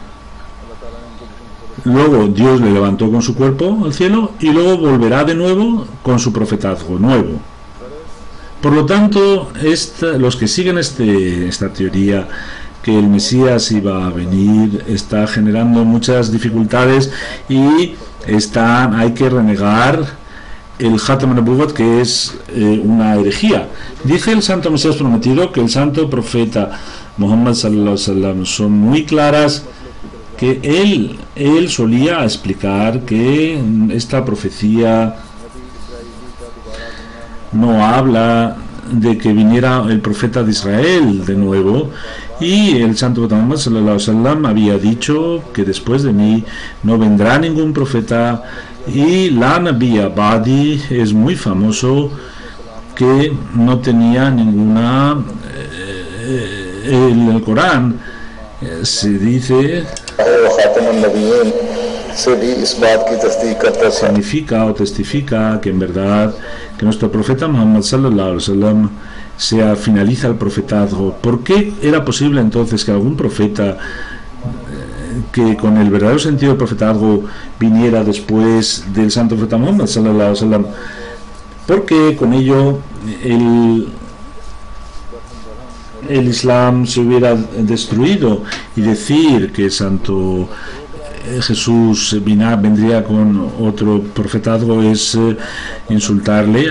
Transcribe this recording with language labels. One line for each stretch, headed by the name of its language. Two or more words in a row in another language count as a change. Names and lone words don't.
Spanish: luego Dios le levantó con su cuerpo al cielo, y luego volverá de nuevo con su profetazgo nuevo. Por lo tanto, los que siguen esta teoría que el Mesías iba a venir está generando muchas dificultades, y hay que renegar el
Arabic: خاتم النبوة,
Spanish: que es una herejía. Dice el santo Mesías prometido que el santo profeta Muhammad
Arabic: صلى الله عليه وسلم
Spanish: son muy claras, que él solía explicar que esta profecía no habla de que viniera el profeta de Israel de nuevo, y el santo Muhammad
Arabic: صلى الله عليه وسلم
Spanish: había dicho que después de mí no vendrá ningún profeta, y
Arabic: لا نبي بعدي
Spanish: es muy famoso que no tenía ninguna en el Corán se dice significa o testifica que en verdad que nuestro profeta Muhammad
Arabic: صلى الله عليه وسلم
Spanish: finaliza el profetazgo. ¿Por qué era posible entonces que algún profeta que con el verdadero sentido del profetazgo viniera después del santo profeta Muhammad
Arabic: صلى الله عليه وسلم?
Spanish: Porque con ello el Islam se hubiera destruido, y decir que santo Jesús vendría con otro profetazgo es insultarle.